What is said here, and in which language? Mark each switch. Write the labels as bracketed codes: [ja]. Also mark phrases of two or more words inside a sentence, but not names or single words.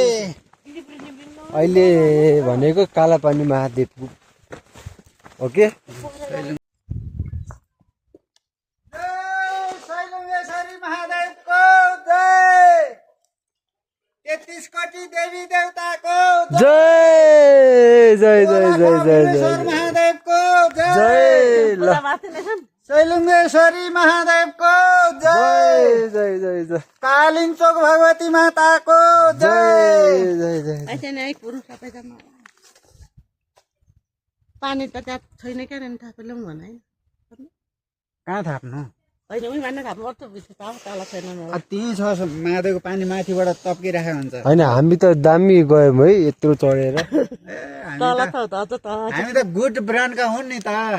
[ne] अहिले भनेको कालापानी महादेव ओके सैलुङेश्वरी महादेवको जय 33 कोटी देवी देवताको जय जय जय जय जय जय महादेवको जय ल सैलुङेश्वरी महादेवको जय जय जय जय कालिम्पोङ भगवती माताको जय जय जय पानी त त्यहाँ छैन क्या थापेर भने कहाँ थाप्नु होइन उही मान्न थाप्नु पर्छ तल छैन त्यहीँ छ महादेवको पानी माथिबाट तप्किरहेको हुन्छ होइन हामी त दामी गयौँ है यत्रो चढेर तल छ त हामी त [en] good brandका [ne] हुन् नि त